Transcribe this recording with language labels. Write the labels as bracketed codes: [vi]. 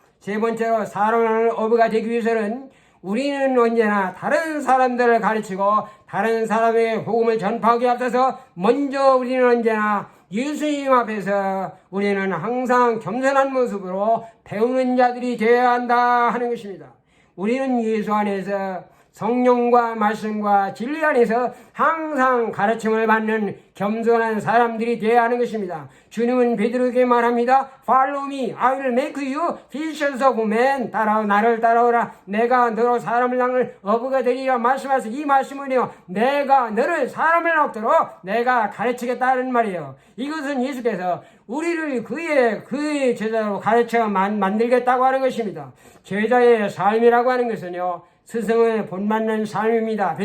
[ko] 세 번째로, 사람을 낚는 업가 되기 위해서는 우리는 언제나 다른 사람들을 가르치고 다른 사람의 복음을 전파하기 앞서서 먼저 우리는 언제나 예수님 앞에서 우리는 항상 겸손한 모습으로 배우는 자들이 되어야 한다 하는 것입니다. 우리는 예수 안에서 성령과 말씀과 진리 안에서 항상 가르침을 받는 겸손한 사람들이 되어야 하는 것입니다. 주님은 베드로에게 말합니다. [en] Follow me, I will make you fishers of men. [ko] 나를 따라오라. 내가 너로 사람을 낚는 어부가 되리라 말씀하셔서 이 말씀은요, 내가 너를 사람을 낚도록 내가 가르치겠다는 말이에요. 이것은 예수께서 우리를 그의 제자로 가르쳐 만들겠다고 하는 것입니다. 제자의 삶이라고 하는 것은요, 스승을 본받는 삶입니다.